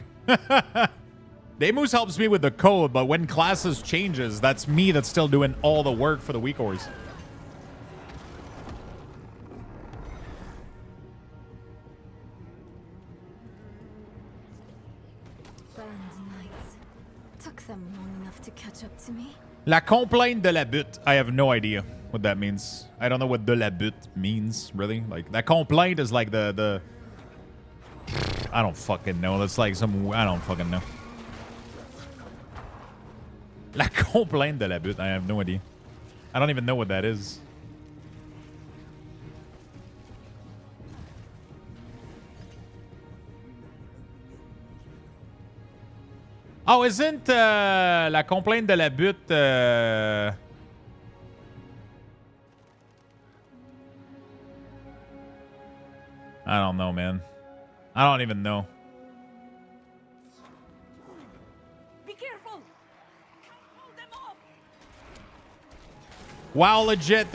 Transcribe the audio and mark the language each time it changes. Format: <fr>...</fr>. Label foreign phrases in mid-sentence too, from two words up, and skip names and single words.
<en>Demus helps me with the code, but when classes changes, that's me that's still doing all the work for the weak ores. Burned nights. Took them long enough to catch up to me. La complainte de la butte. I have no idea what that means. I don't know what de la butte means, really. Like, that complaint is like the... I don't fucking know. That's like some... I don't fucking know. La complainte de la butte. I have no idea. I don't even know what that is. Oh, isn't la complainte de la butte... I don't know, man. I don't even know. Be careful. Wow, legit.</en>